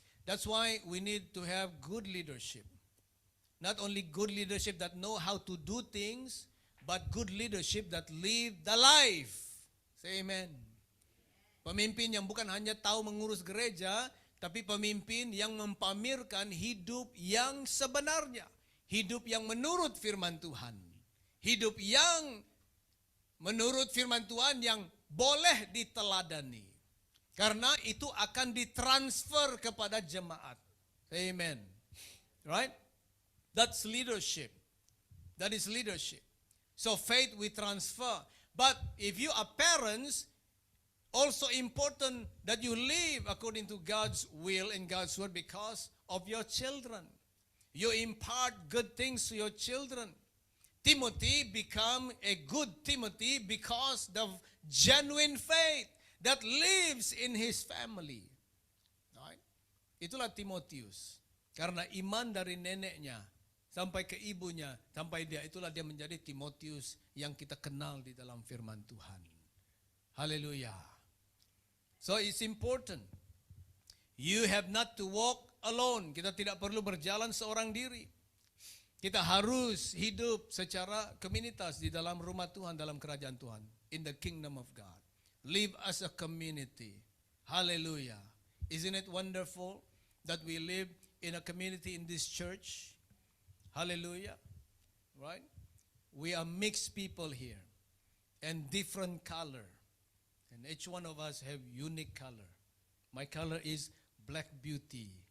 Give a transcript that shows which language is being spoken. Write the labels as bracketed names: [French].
[English] That's why we need to have good leadership. Not only good leadership that know how to do things, but good leadership that live the life. Say amen. [Malay] Pemimpin yang bukan hanya tahu mengurus gereja, tapi pemimpin yang mempamerkan hidup yang sebenarnya. Hidup yang menurut firman Tuhan. Hidup yang menurut firman Tuhan yang boleh diteladani. Karena itu akan ditransfer kepada jemaat. Amen. [English] Right? That's leadership. That is leadership. So faith we transfer. But if you are parents, also important that you live according to God's will and God's word because of your children. You impart good things to your children. Timothy become a good Timothy because of genuine faith that lives in his family. Right? [Malay] Itulah Timotius. Karena iman dari neneknya sampai ke ibunya, sampai dia, itulah dia menjadi Timotius yang kita kenal di dalam firman Tuhan. [English] Haleluya. So it's important. You have not to walk alone. [Malay] Kita tidak perlu berjalan seorang diri. Kita harus hidup secara komunitas di dalam rumah Tuhan, dalam kerajaan Tuhan. [English] In the kingdom of God. Live as a community. Hallelujah. Isn't it wonderful that we live in a community in this church? Hallelujah. Right? We are mixed people here. And different color. And each one of us have unique color. My color is black beauty.